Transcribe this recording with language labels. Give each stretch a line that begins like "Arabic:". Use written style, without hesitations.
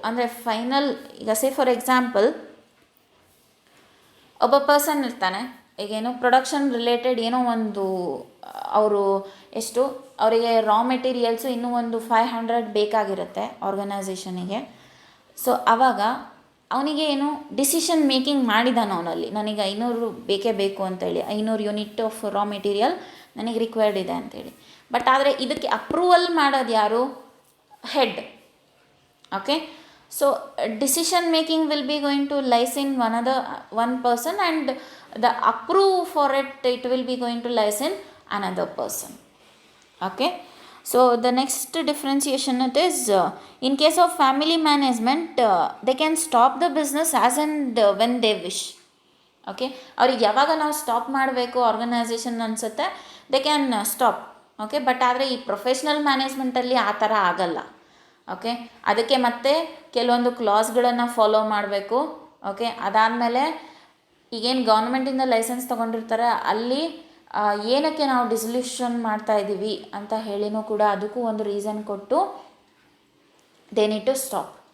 Kannada: ಅಂದರೆ ಫೈನಲ್, ಈಗ for example ಒಬ್ಬ ಪರ್ಸನ್ ಇರ್ತಾನೆ, ಈಗೇನು ಪ್ರೊಡಕ್ಷನ್ ರಿಲೇಟೆಡ್ ಏನೋ ಒಂದು ಅವರು ಅವರಿಗೆ ರಾ ಮೆಟೀರಿಯಲ್ಸು ಇನ್ನೂ ಒಂದು 500 ಬೇಕಾಗಿರುತ್ತೆ ಆರ್ಗನೈಸೇಷನಿಗೆ. ಸೊ ಆವಾಗ ಅವನಿಗೆ ಏನು ಡಿಸಿಷನ್ ಮೇಕಿಂಗ್ ಮಾಡಿದಾನ ಅವನಲ್ಲಿ, ನನಗೆ 500 ಬೇಕೇ ಬೇಕು ಅಂತೇಳಿ, 500 ಯೂನಿಟ್ ಆಫ್ ರಾ ಮೆಟೀರಿಯಲ್ ನನಗೆ ರಿಕ್ವೈರ್ಡ್ ಇದೆ ಅಂತೇಳಿ. ಬಟ್ ಆದರೆ ಇದಕ್ಕೆ ಅಪ್ರೂವಲ್ ಮಾಡೋದು ಯಾರು? Head.
English: Okay, so decision making will be going to lies in one person, and the approve for it will be going to lies in another person. Okay, so the next differentiation it is, in case of family management, they can stop the business as and when they wish.
Kannada: Okay, ಅವ್ರಿಗೆ ಯಾವಾಗ ನಾವು stop ಮಾಡಬೇಕು organisation ಅನಿಸುತ್ತೆ,
English: They can stop.
Kannada: Okay, but ಆದರೆ ಈ professional ಮ್ಯಾನೇಜ್ಮೆಂಟಲ್ಲಿ ಆ ಥರ ಆಗಲ್ಲ. ಓಕೆ, ಅದಕ್ಕೆ ಮತ್ತೆ ಕೆಲವೊಂದು ಕ್ಲಾಸ್ಗಳನ್ನು ಫಾಲೋ ಮಾಡಬೇಕು. ಓಕೆ, ಅದಾದಮೇಲೆ ಈಗೇನು ಗೌರ್ಮೆಂಟಿಂದ ಲೈಸೆನ್ಸ್ ತೊಗೊಂಡಿರ್ತಾರೆ ಅಲ್ಲಿ ಏನಕ್ಕೆ ನಾವು ಡಿಸಲ್ಯೂಷನ್ ಮಾಡ್ತಾ ಇದ್ದೀವಿ ಅಂತ ಹೇಳಿನೂ ಕೂಡ ಅದಕ್ಕೂ ಒಂದು ರೀಸನ್ ಕೊಟ್ಟು
English: They need to stop.